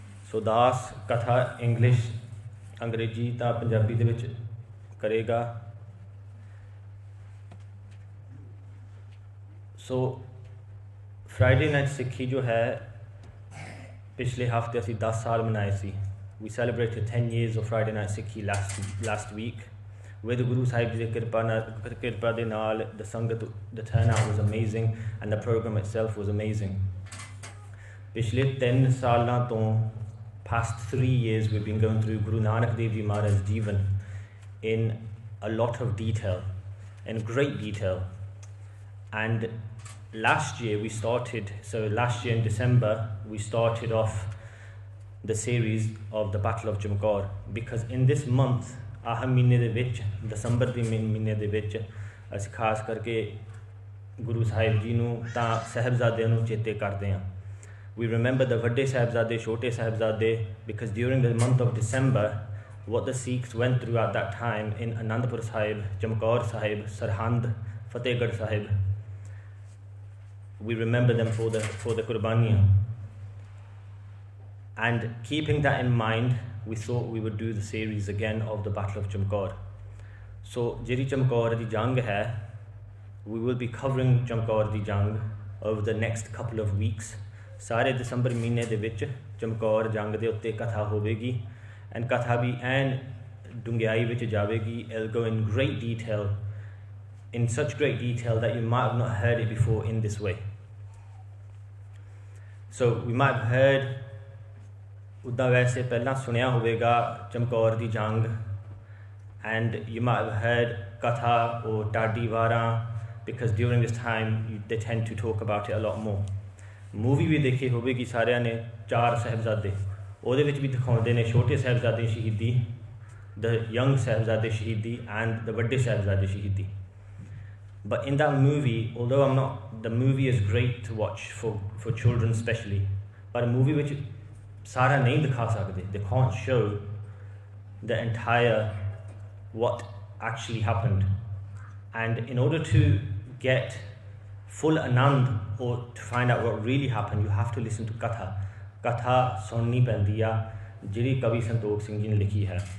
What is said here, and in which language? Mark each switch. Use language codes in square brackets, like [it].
[pa] ਸੋ ਦਾਸ ਕਥਾ ਇੰਗਲਿਸ਼ ਅੰਗਰੇਜ਼ੀ ਤਾਂ ਪੰਜਾਬੀ ਦੇ ਵਿੱਚ ਕਰੇਗਾ। ਸੋ ਫਰਾਈਡੇ ਨਾਈਟ ਸਿੱਖੀ ਜੋ ਹੈ ਪਿਛਲੇ ਹਫ਼ਤੇ ਅਸੀਂ 10 ਸਾਲ ਮਨਾਏ ਸੀ। [en] We celebrated 10 years of Friday Night Sikhi last week. With Guru Sahib Ji Kirpa de Naal, the Sangat, the turnout was amazing and the program itself was amazing. [pa] Pichle 10 saalan to [en] past 3 years we've been going through Guru Nanak Dev Ji Maharaj Jivan in a lot of detail, in great detail. And last year in December we started off the series of the Battle of Chamkaur, because in this month [pa] ਆਹ ਮਹੀਨੇ ਦੇ ਵਿੱਚ ਦਸੰਬਰ ਦੇ ਮਹੀਨੇ ਦੇ ਵਿੱਚ ਅਸੀਂ ਖਾਸ ਕਰਕੇ ਗੁਰੂ ਸਾਹਿਬ ਜੀ ਨੂੰ ਤਾਂ ਸਾਹਿਬਜ਼ਾਦਿਆਂ ਨੂੰ ਚੇਤੇ ਕਰਦੇ ਹਾਂ। [en] We remember the [pa] ਵੱਡੇ ਸਾਹਿਬਜ਼ਾਦੇ ਛੋਟੇ ਸਾਹਿਬਜ਼ਾਦੇ, [en] because during the month of December what the Sikhs went through at that time in Anandpur Sahib, Chamkaur Sahib, Sarhand, Fatehgarh Sahib, we remember them for the Qurbaniyan. And keeping that in mind, we thought we would do the series again of the Battle of Chamkaur. So [pa] ਜਿਹੜੀ ਚਮਕੌਰ ਦੀ ਜੰਗ ਹੈ, [en] we will be covering Chamkaur ਦੀ ਜੰਗ over the next couple of weeks. [pa] ਸਾਰੇ ਦਸੰਬਰ ਮਹੀਨੇ ਦੇ ਵਿੱਚ ਚਮਕੌਰ ਜੰਗ ਦੇ ਉੱਤੇ ਕਥਾ ਹੋਵੇਗੀ, and ਕਥਾ ਵੀ ਐਨ ਡੂੰਘਾਈ ਵਿੱਚ ਜਾਵੇਗੀ. [en] It'll go in great detail, in such great detail that you might have not heard it before in this way. So we might have heard [pa] ਉੱਦਾਂ ਵੈਸੇ ਪਹਿਲਾਂ ਸੁਣਿਆ ਹੋਵੇਗਾ ਚਮਕੌਰ ਦੀ ਜੰਗ, [en] and you might have heard katha or ਟਾਡੀ ਵਾਰਾਂ, because during this time they tend to talk about it a lot more. [pa] Movie ਵੀ ਦੇਖੀ ਹੋਵੇਗੀ ਸਾਰਿਆਂ ਨੇ, 4 ਸਾਹਿਬਜ਼ਾਦੇ, ਉਹਦੇ ਵਿੱਚ ਵੀ ਦਿਖਾਉਂਦੇ ਨੇ ਛੋਟੇ ਸਾਹਿਬਜ਼ਾਦੇ ਸ਼ਹੀਦੀ, the young ਸਾਹਿਬਜ਼ਾਦੇ ਸ਼ਹੀਦੀ and the ਵੱਡੇ ਸਾਹਿਬਜ਼ਾਦੇ ਸ਼ਹੀਦੀ. [en] But in that movie, although the movie is great to watch for children especially, but movie which [pa] ਸਾਰਾ ਨਹੀਂ ਦਿਖਾ ਸਕਦੇ, [en] they can't show the entire what actually happened. And in order to get full anand or to find out what really happened, you have to listen to katha [pa] ਸੁਣਨੀ ਪੈਂਦੀ ਆ ਜਿਹੜੀ ਕਵੀ ਸੰਤੋਖ ਸਿੰਘ ਜੀ ਨੇ ਲਿਖੀ ਹੈ.